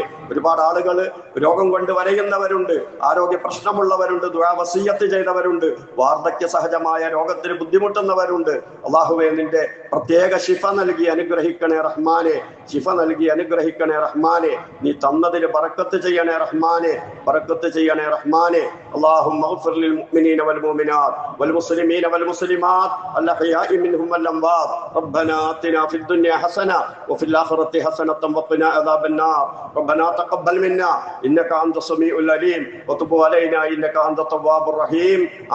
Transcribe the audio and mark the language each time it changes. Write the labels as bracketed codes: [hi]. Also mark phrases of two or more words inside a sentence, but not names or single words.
[ml] ഒരുപാട് ആളുകൾ രോഗം കൊണ്ട് വരയുന്നവരുണ്ട്, ആരോഗ്യ പ്രശ്നമുള്ളവരുണ്ട്, ദുആ വസിയ്യത്ത് ചെയ്തവരുണ്ട്, വാർദ്ധക്യ സഹജമായ രോഗത്തിന് ബുദ്ധിമുട്ടുന്നവരുണ്ട്. അള്ളാഹുവേ നിന്റെ പ്രത്യേക ശിഫ നൽകി അനുഗ്രഹിക്കണേ റഹ്മാനെ. ശിഫ നൽകി അനുഗ്രഹിക്കണേ റഹ്മാനെ. നീ തന്നതിന് ബറക്കത്ത് ചെയ്യണേ റഹ്മാനെ, ബറക്കത്ത് ചെയ്യണേ റഹ്മാനെ. [ar] اللهم اغفر للمؤمنين والمؤمنات والمسلمين والمسلمات الأحياء منهم والأموات. ربنا آتنا في الدنيا حسنة وفي الآخرة حسنة وقنا عذاب النار. ربنا تقبل منا إنك أنت السميع العليم وتب علينا إنك أنت التواب الرحيم.